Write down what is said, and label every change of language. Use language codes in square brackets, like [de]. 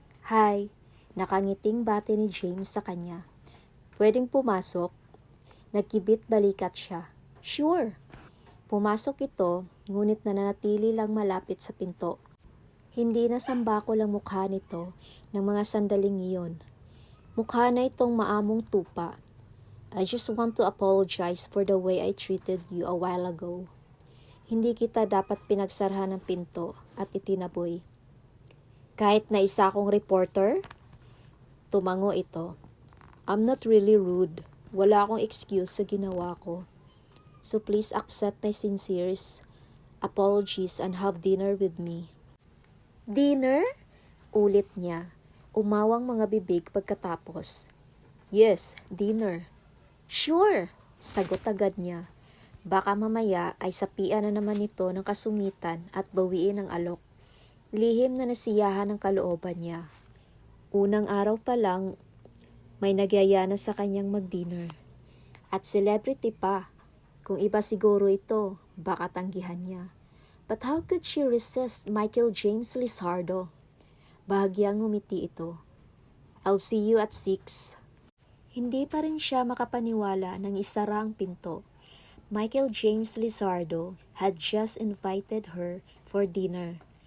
[tl] Hi! Nakangiting bati ni James sa kanya. Pwedeng pumasok? Nagkibit balikat siya. [en] Sure! [tl] Pumasok ito, ngunit nananatili lang malapit sa pinto. Hindi na sambako lang mukha nito ng mga sandaling iyon. Mukha na itong maamong tupa. [en] I just want to apologize for the way I treated you a while ago. [tl] Hindi kita dapat pinagsarhan ng pinto at itinaboy. Kahit na isa akong reporter? Tumango ito. [en] I'm not really rude. [tl] Wala akong excuse sa ginawa ko. [en] So please accept my sincerest apologies and have dinner with me. [tl] Dinner? Ulit niya. Umawang mga bibig pagkatapos. [en] Yes, dinner. [tl] Sure, sagot agad niya. Baka mamaya ay sapian na naman ito ng kasungitan at bawiin ang alok. Lihim na nasiyahan ang kalooban niya. Unang araw pa lang, may nagyaya na sa kanyang mag-dinner. At celebrity pa. Kung iba siguro ito, baka tanggihan niya. [en] But how could she resist Michael James Lizardo? [tl] Bahagyang ngumiti ito. [en] I'll see you at 6. [tl] Hindi pa rin siya makapaniwala nang isara ang pinto. [en] Michael James Lizardo had just invited her for dinner.